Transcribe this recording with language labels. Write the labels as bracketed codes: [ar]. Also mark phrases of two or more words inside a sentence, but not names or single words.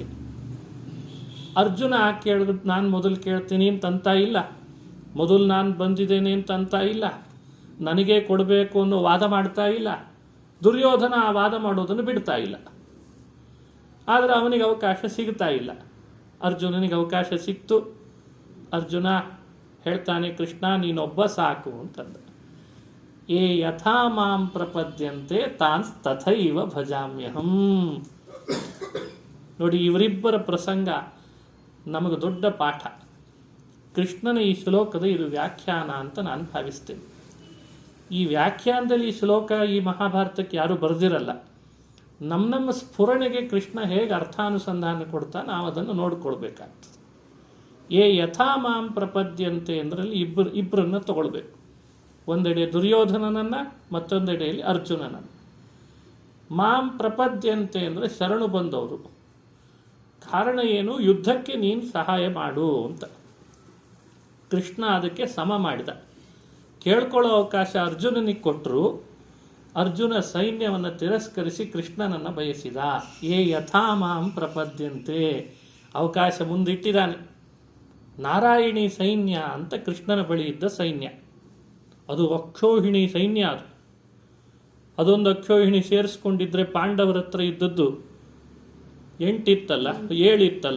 [kn] ಅರ್ಜುನ ಕೇಳಿದ್ ನಾನು ಮೊದಲು ಕೇಳ್ತೀನಿ ಅಂತಂತ ಇಲ್ಲ, ಮೊದಲು ನಾನು ಬಂದಿದ್ದೇನೆ ಅಂತಂತ ಇಲ್ಲ, ನನಗೆ ಕೊಡಬೇಕು ಅನ್ನೋ ವಾದ ಮಾಡ್ತಾ ಇಲ್ಲ. ದುರ್ಯೋಧನ ಆ ವಾದ ಮಾಡೋದನ್ನು ಬಿಡ್ತಾ ಇಲ್ಲ. ಆದರೆ ಅವನಿಗೆ ಅವಕಾಶ ಸಿಗ್ತಾ ಇಲ್ಲ. ಅರ್ಜುನನಿಗೆ ಅವಕಾಶ ಸಿಕ್ತು. ಅರ್ಜುನ ಹೇಳ್ತಾನೆ, ಕೃಷ್ಣ ನೀನೊಬ್ಬ ಸಾಕು ಅಂತಂದ. [sa] ಏ ಯಥಾ ಮಾಂ ಪ್ರಪದ್ಯಂತೆ ತಾನ್ ತಥೈವ ಭಜಾಮ್ಯಹಂ. [kn] ನೋಡಿ, ಇವರಿಬ್ಬರ ಪ್ರಸಂಗ ನಮಗೆ ದೊಡ್ಡ ಪಾಠ. ಕೃಷ್ಣನ ಈ ಶ್ಲೋಕದ ಇದು ವ್ಯಾಖ್ಯಾನ ಅಂತ ನಾನು ಭಾವಿಸ್ತೇನೆ. ಈ ವ್ಯಾಖ್ಯಾನದಲ್ಲಿ ಈ ಶ್ಲೋಕ ಈ ಮಹಾಭಾರತಕ್ಕೆ ಯಾರೂ ಬರೆದಿರಲ್ಲ. ನಮ್ಮ ಸ್ಫುರಣೆಗೆ ಕೃಷ್ಣ ಹೇಗೆ ಅರ್ಥಾನುಸಂಧಾನ ಕೊಡ್ತಾ ನಾವು ಅದನ್ನು ನೋಡ್ಕೊಳ್ಬೇಕಾಗ್ತದೆ. [sa] ಏ ಯಥಾ ಮಾಂ ಪ್ರಪದ್ಯಂತೆ [kn] ಅಂದ್ರಲ್ಲಿ ಇಬ್ಬರನ್ನ ತಗೊಳ್ಬೇಕು. ಒಂದೆಡೆ ದುರ್ಯೋಧನನನ್ನು, ಮತ್ತೊಂದೆಡೆಯಲ್ಲಿ ಅರ್ಜುನನನ್ನು. [sa] ಮಾಂ ಪ್ರಪದ್ಯಂತೆ [kn] ಅಂದರೆ ಶರಣು ಬಂದವರು. ಕಾರಣ ಏನು? ಯುದ್ಧಕ್ಕೆ ನೀನು ಸಹಾಯ ಮಾಡು ಅಂತ. ಕೃಷ್ಣ ಅದಕ್ಕೆ ಸಮ ಮಾಡಿದ. ಕೇಳ್ಕೊಳ್ಳೋ ಅವಕಾಶ ಅರ್ಜುನನಿಗೆ ಕೊಟ್ಟರು. ಅರ್ಜುನ ಸೈನ್ಯವನ್ನು ತಿರಸ್ಕರಿಸಿ ಕೃಷ್ಣನನ್ನು ಬಯಸಿದ. [sa] ಏ ಯಥಾ ಮಾಂ ಪ್ರಪದ್ಯಂತೆ, [kn] ಅವಕಾಶ ಮುಂದಿಟ್ಟಿದ್ದಾನೆ. ನಾರಾಯಣಿ ಸೈನ್ಯ ಅಂತ ಕೃಷ್ಣನ ಬಳಿ ಇದ್ದ ಸೈನ್ಯ, ಅದು ಅಕ್ಷೋಹಿಣಿ ಸೈನ್ಯ. ಅದೊಂದು ಅಕ್ಷೋಹಿಣಿ ಸೇರಿಸ್ಕೊಂಡಿದ್ರೆ ಪಾಂಡವರ ಹತ್ರ ಇದ್ದದ್ದು 8 ಇತ್ತಲ್ಲ, 7 ಇತ್ತಲ್ವ.